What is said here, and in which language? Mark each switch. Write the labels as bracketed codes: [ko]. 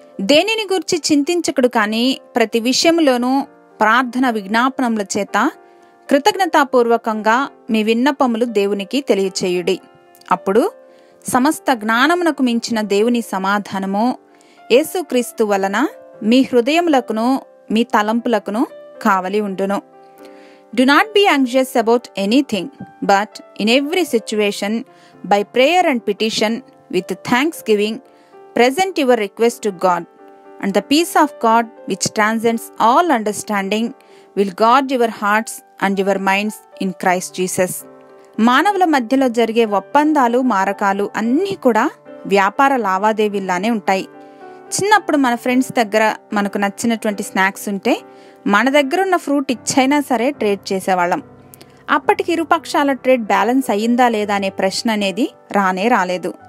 [te] దేనిని గురించి చింతించకుడు కానీ ప్రతి విషయములోనూ ప్రార్థన విజ్ఞాపనముల చేత కృతజ్ఞతాపూర్వకంగా మీ విన్నపములు దేవునికి తెలియచేయుడి. అప్పుడు సమస్త జ్ఞానమునకు మించిన దేవుని సమాధానము యేసుక్రీస్తు వలన మీ హృదయములకును మీ తలంపులకును కావలి ఉండును. [en] Do not be anxious about anything, but in every situation, by prayer and petition, with thanksgiving, present your request to God, and the peace of God, which transcends all understanding, will guard your hearts and your minds in Christ Jesus. [te] మానవుల మధ్యలో జరిగే ఒప్పందాలు మారకాలు అన్నీ కూడా వ్యాపార లావాదేవీల్లానే ఉంటాయి. చిన్నప్పుడు మన ఫ్రెండ్స్ దగ్గర మనకు నచ్చినటువంటి స్నాక్స్ ఉంటే మన దగ్గర ఉన్న ఫ్రూట్ ఇచ్చైనా సరే ట్రేడ్ చేసేవాళ్ళం. అప్పటికి ఇరుపక్షాల ట్రేడ్ బ్యాలెన్స్ అయ్యిందా లేదా అనే ప్రశ్న అనేది రాలేదు.